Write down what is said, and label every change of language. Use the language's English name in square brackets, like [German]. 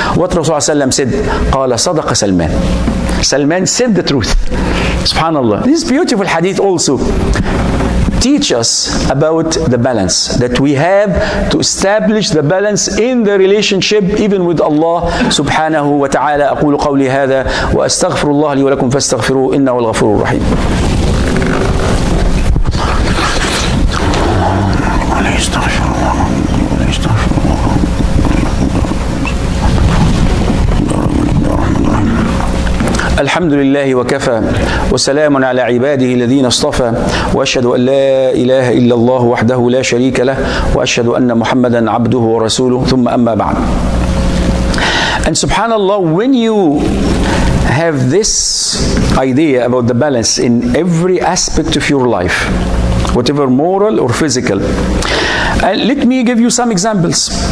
[English] What Rasulullah said, [Arabic] قال صدق [English] Salman. Salman said the truth. Subhanallah. This beautiful hadith also teach us about the balance, that we have to establish the balance in the relationship even with Allah subhanahu wa ta'ala. [Arabic] أقول قولي هذا وأستغفر الله لي ولكم فاستغفروه إنه الغفور الرحيم. الحمد لله وكفى وسلام على عباده الذين اصطفى وأشهد أن لا إله إلا الله وحده لا شريك له وأشهد أن محمدا عبده ورسوله ثم أما بعد. [English] And subhanallah, when you have this idea about the balance in every aspect of your life, whatever moral or physical, and let me give you some examples.